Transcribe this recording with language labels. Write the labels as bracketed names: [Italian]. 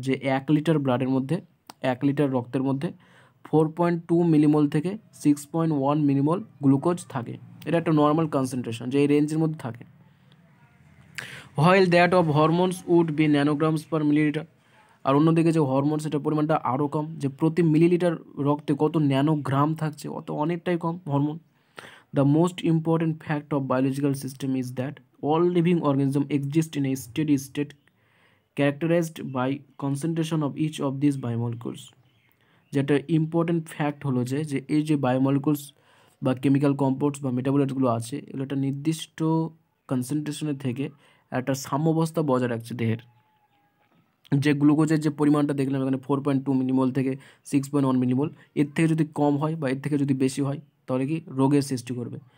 [Bangla] যে 1 লিটার ব্লাডের মধ্যে, 1 লিটার রক্তের মধ্যে 4.2 মিলিমোল থেকে 6.1 মিলিমোল গ্লুকোজ থাকে। এটা একটা নর্মাল কনসেন্ট্রেশন, যে এই রেঞ্জের মধ্যে থাকে। [English] While that of hormones would be nanograms per millilitre. [Bangla] আর অন্যদিকে যে হরমোন, সেটা পরিমাণটা আরও কম, যে প্রতি মিলিলিটার রক্তে কত ন্যানোগ্রাম থাকছে, অত অনেকটাই কম hormone. [English] The most important fact of biological system is that all living organisms exist in a steady state characterized by concentration of each of these biomolecules. [Bangla] যেটা ইম্পর্টেন্ট ফ্যাক্ট হলো যে এই যে বায়োমলিকুলস বা কেমিক্যাল কম্পাউন্ডস বা মেটাবোলাইটসগুলো আছে, এগুলো একটা নির্দিষ্ট কনসেন্ট্রেশনের থেকে একটা সাম্যাবস্থা বজায় রাখছে দেহের। যে গ্লুকোজের যে পরিমাণটা দেখলাম এখানে 4.2 মিলিমোল থেকে 6.1 মিলিমোল, এর থেকে যদি কম হয় বা এর থেকে যদি বেশি হয় তাহলে কি রোগের সৃষ্টি করবে।